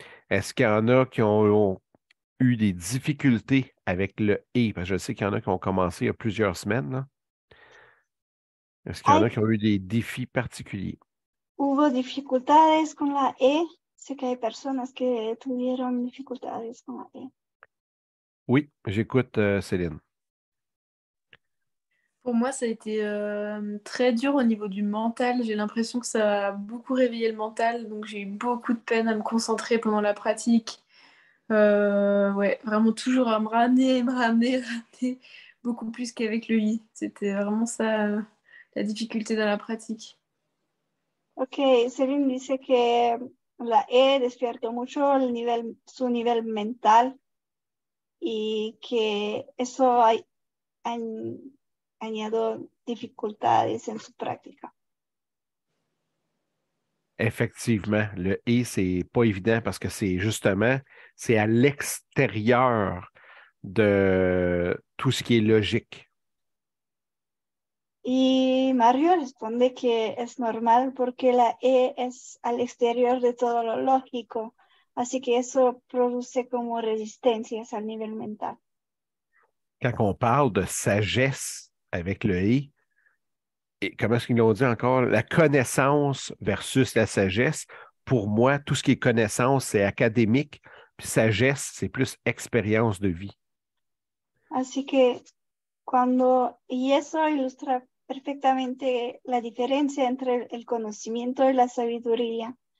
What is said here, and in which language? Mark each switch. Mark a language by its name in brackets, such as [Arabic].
[French] Est-ce qu'il y en a qui ont eu des difficultés avec le et? Parce que je sais qu'il y en a qui ont commencé il y a plusieurs semaines, là. Est-ce qu'il y en a qui ont eu des défis particuliers? [Spanish] Hubo dificultades con la E. Sé que hay personas que tuvieron dificultades con la E. [French] Oui, j'écoute Céline. Pour moi, ça a été très dur au niveau du mental. J'ai l'impression que ça a beaucoup réveillé le mental, donc j'ai eu beaucoup de peine à me concentrer pendant la pratique. Ouais, vraiment toujours à me ramener, ramener, beaucoup plus qu'avec le i. C'était vraiment ça, la difficulté dans la pratique. [Spanish] Ok, Céline dice que la E despierta mucho su nivel mental y que eso añadió dificultades en su práctica. [French] Effectivement, le et, c'est pas évident parce que c'est justement, c'est à l'extérieur de tout ce qui est logique. [Spanish] Y Mario responde que es normal porque la E es al exterior de todo lo lógico, así que eso produce como resistencias al nivel mental. [French] Quand on parle de sagesse avec le et comment est-ce qu'ils l'ont dit encore? La connaissance versus la sagesse. Pour moi, tout ce qui est connaissance, c'est académique, puis sagesse, c'est plus expérience de vie. [Spanish] Así que y eso ilustra perfectamente la diferencia entre el conocimiento y la sabiduría.